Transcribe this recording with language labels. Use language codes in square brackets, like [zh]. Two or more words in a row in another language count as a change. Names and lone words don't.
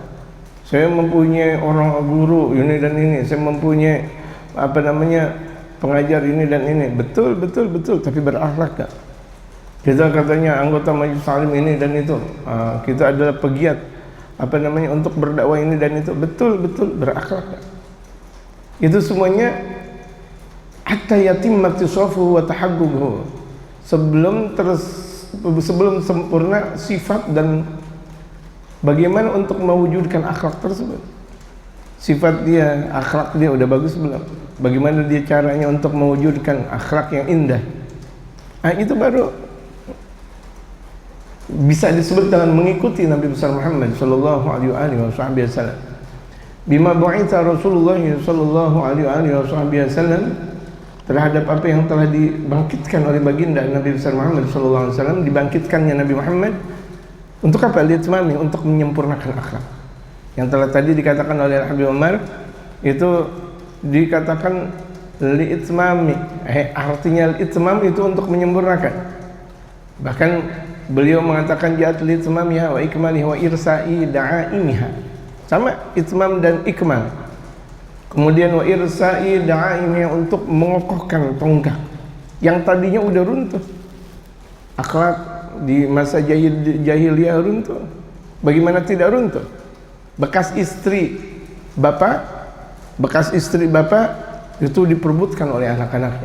[id] Saya mempunyai orang guru ini dan ini, saya mempunyai pengajar ini dan ini, betul, tapi berakhlak enggak? Kita katanya anggota Majelis Salim ini dan itu, kita adalah pegiat untuk berdakwah ini dan itu, betul berakhlak enggak? Itu semuanya [ar] حتى يتم اتصافه وتحققه, [id] sebelum sempurna sifat dan bagaimana untuk mewujudkan akhlak tersebut. Sifat dia, akhlak dia udah bagus belum? Bagaimana dia caranya untuk mewujudkan akhlak yang indah? Itu baru bisa disebut dengan mengikuti Nabi besar Muhammad [ar] صلى الله عليه وسلم. بما بعث رسول الله صلى الله عليه وسلم, [id] terhadap apa yang telah dibangkitkan oleh baginda Nabi besar Muhammad [ar] صلى الله عليه وسلم, [id] dibangkitkannya Nabi Muhammad untuk apa? Li'itmami, untuk menyempurnakan akhlak. Yang telah tadi dikatakan oleh Habib Umar itu dikatakan li'itmami, artinya itmam itu untuk menyempurnakan. Bahkan beliau mengatakan [ar] جاءت لإتمامها وإكمالها وإرساء دعائمها, [id] sama itmam dan ikmal. Kemudian [ar] وإرساء دعائمها, [id] untuk mengokohkan tonggak yang tadinya udah runtuh. Akhlak di masa jahiliyah runtuh. Bagaimana tidak runtuh? Bekas istri bapak itu diperebutkan oleh anak-anaknya.